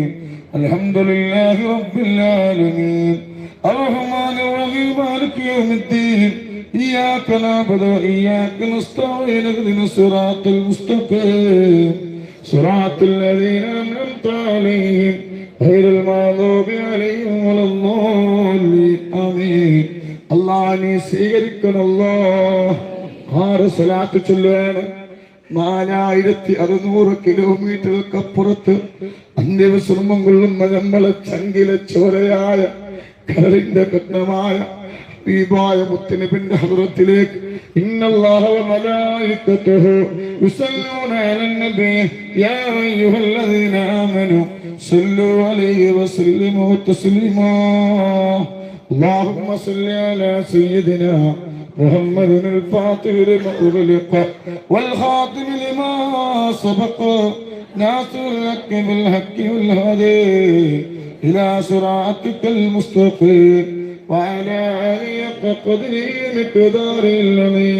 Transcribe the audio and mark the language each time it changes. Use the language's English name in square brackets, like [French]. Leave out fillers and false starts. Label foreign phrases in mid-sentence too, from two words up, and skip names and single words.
[Arabic] الحمد لله رب العالمين الرحمن الرحيم مالك يوم الدين. إياك نعبد وإياك نستعين. اهدنا الصراط المستقيم صراط الذين أنعمت عليهم غير المغضوب عليهم ولا الضالين. آمين. [Malayalam] അല്ലാഹ് നീ സ്വീകരിക്കണല്ലോ. 6 സ്വലാത്ത് ചൊല്ലുകയാണ്. 4600 കിലോമീറ്ററുകൾക്കപ്പുറത്ത് അന്ത്യവിശ്രമം കൊള്ളുന്ന നമ്മളെ ചങ്കിലെ ചോരയായ കരളിന്റെ കഷ്ണമായ ഹബീബായ മുത്തുനബിയുടെ ഹദ്റത്തിലേക്ക് [Arabic] إن الله وملائكته يصلون على النبي يا أيها الذين آمنوا صلوا عليه وسلموا تسليما. اللهم صل على سيدنا محمد الفاتح لما أغلق والخاتم لما سبق ناصر الحق بالحق والهادي إلى صراطك المستقيم وعلى آله قدره مقداره العظيم.